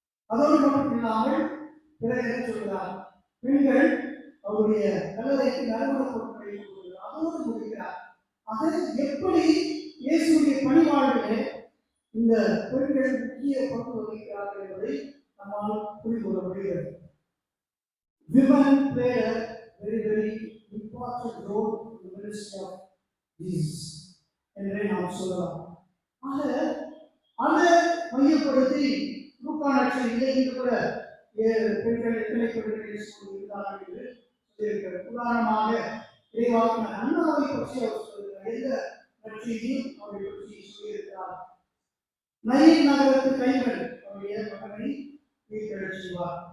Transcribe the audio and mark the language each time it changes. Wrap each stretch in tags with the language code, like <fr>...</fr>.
<ta>அதோடு மட்டும் இல்லாமல் பிறகு என்ன சொல்கிறார்? பெண்கள் அவருடைய கல்லறைக்கு நறுமண பொருட்களை அதோடு முடிக்கிறார். அது எப்படி இயேசுடைய பணிவாழ்விலே இந்த பெண்கள் முக்கிய பங்கு வகிக்கிறார்கள் என்பதை நம்மால் புரிந்து கொள்ள முடிகிறது.</ta> <en>Women played a very, very important role in the ministry of Jesus.</en> <ta>என்றே நாம் சொல்லலாம். ஆக அதை மையப்படுத்தி லூக்கா நற்செய்தியிலே இன்று கூட பெண்கள் எத்தனை பெண்கள் இருக்கிறார்கள் என்று சொல்லியிருக்கிறார். உதாரணமாக இறைவாக்கினர் அண்ணாவை பற்றி அவர் சொல்கிறார். எந்த நற்செய்தியும் அவரை பற்றி சொல்லியிருக்கிறார். நயீன் நகரத்து கைகள் அவருடைய மகனை வீட்டெழச் செய்வார்.</ta>